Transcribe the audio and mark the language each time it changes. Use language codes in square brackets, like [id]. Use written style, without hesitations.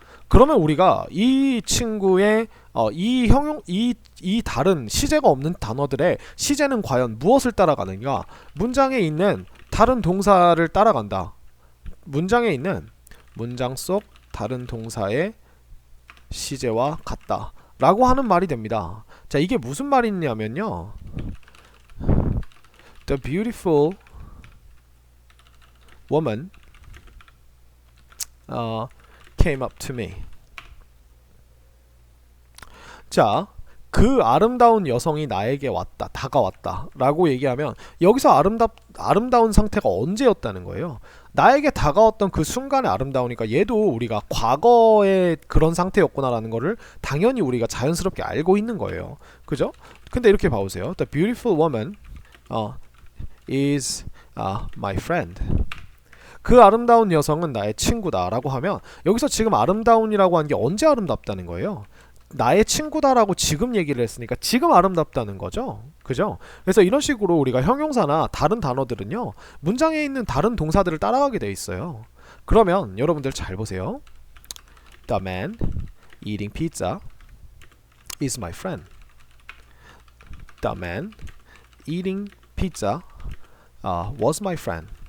[ko] 그러면 우리가 이 친구의 이 다른 시제가 없는 단어들의 시제는 과연 무엇을 따라가는가? 문장에 있는 다른 동사를 따라간다. 문장에 있는 문장 속 다른 동사의 시제와 같다 라고 하는 말이 됩니다. 자, 이게 무슨 말이냐면요, [en] The beautiful woman came up to me. [ko] 자, 그 아름다운 여성이 나에게 왔다, 다가왔다 라고 얘기하면 여기서 아름다운 상태가 언제였다는 거예요. 나에게 다가왔던 그 순간에 아름다우니까 얘도 우리가 과거의 그런 상태였구나 라는 거를 당연히 우리가 자연스럽게 알고 있는 거예요. 그죠? 근데 이렇게 봐보세요. [en] The beautiful woman is my friend. [ko] 그 아름다운 여성은 나의 친구다 라고 하면 여기서 지금 아름다운이라고 하는 게 언제 아름답다는 거예요? 나의 친구다라고 지금 얘기를 했으니까 지금 아름답다는 거죠. 그죠? 그래서 이런 식으로 우리가 형용사나 다른 단어들은요, 문장에 있는 다른 동사들을 따라가게 돼 있어요. 그러면 여러분들 잘 보세요. [en] The man eating pizza is my friend. The man eating pizza was my friend.